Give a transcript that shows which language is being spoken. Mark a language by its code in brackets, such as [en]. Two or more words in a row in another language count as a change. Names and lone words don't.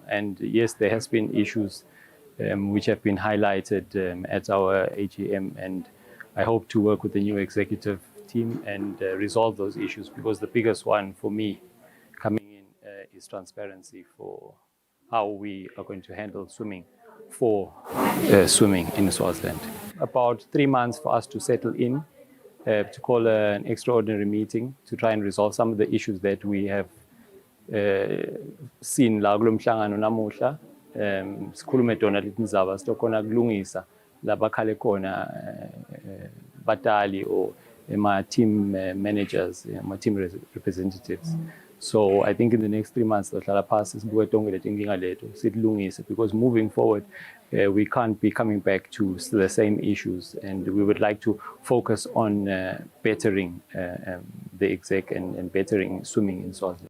[en] And yes, there has been issues which have been highlighted at our AGM, and I hope to work with the new executive team and resolve those issues, because the biggest one for me coming in is transparency for how we are going to handle swimming swimming in Swaziland. About 3 months for us to settle in, to call an extraordinary meeting to try and resolve some of the issues that we have seen [ss] la kulo mhlangano namuhla. Sikhulume tona leti ndzaba sitokhona kulungisa labakhale khona batali [en] or my team managers, my team representatives. So I think in the next 3 months, because moving forward, we can't be coming back to the same issues, and we would like to focus on bettering the exec and bettering swimming in Swaziland.